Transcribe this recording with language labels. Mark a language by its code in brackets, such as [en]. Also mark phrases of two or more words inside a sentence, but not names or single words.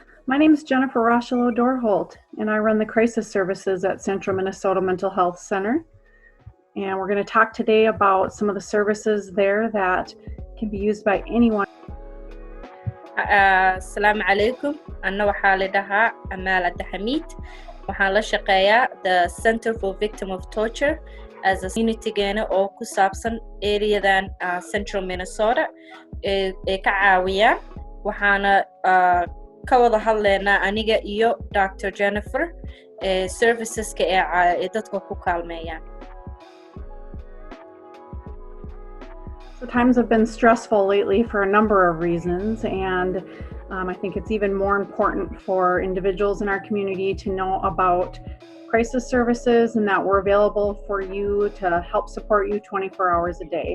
[en] My name is Jennifer Rochelau Dorholt, and I run the crisis services at Central Minnesota Mental Health Center. And we're going to talk today about some of the services there that can be used by anyone. [ar] السلام عليكم. [so] Anna waxaa la dhahaa Amaal Abdixamiid. Waxaan la shaqeeyaa [en] the Center for Victims of Torture as a [so] community-geena oo ku saabsan areadan Central Minnesota ee ka caawiyaan. Waxaana ka wada hadlaynaa aniga iyo Dr. Jennifer serviceska ee dadka ku kaalmeeyaan. [en] So times have been stressful lately for a number of reasons, and I think it's even more important for individuals in our community to know about crisis services and that we're available for you to help support you 24 hours a day.